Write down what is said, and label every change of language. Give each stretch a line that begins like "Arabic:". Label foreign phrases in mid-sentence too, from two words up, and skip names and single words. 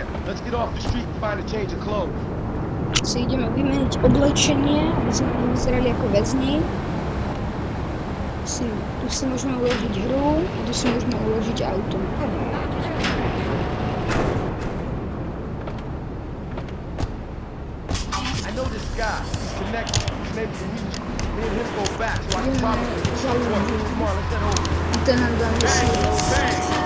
English: Let's get off the street and find a change of clothes.
Slovak: Si ideme vymeniť oblečenie, aby sme vyzerali ako väzni. Tu si môžeme uložiť hru, tu si môžeme uložiť auto.
English: I know this guy. He's connected. His name is Dimitri. Me and him go back, so I can promise you. Come on, let's get over.
Slovak: To nám dá Bang!